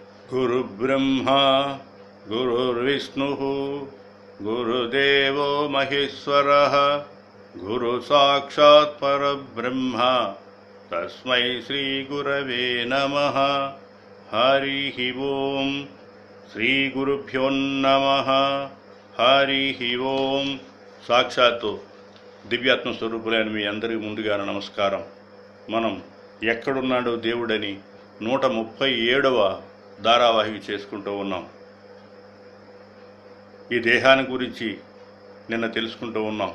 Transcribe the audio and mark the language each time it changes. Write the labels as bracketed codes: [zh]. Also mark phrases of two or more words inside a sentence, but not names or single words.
[sa] गुरुब्रह्मा गुरुर्विष्णुः गुरुदेवो महेश्वरः गुरुसाक्षात् परब्रह्म तस्मै श्रीगुरवे नमः। हरिः ओं श्रीगुरुभ्यो नमः। हरिः ओं। [te] సాక్షాత్తు దివ్యాత్మ స్వరూపులైన మీ అందరికీ ముందుగా నమస్కారం. మనం ఎక్కడున్నాడో దేవుడని 137వ ధారావాహిక చేసుకుంటూ ఉన్నాం. ఈ దేహాన్ని గురించి నిన్న తెలుసుకుంటూ ఉన్నాం.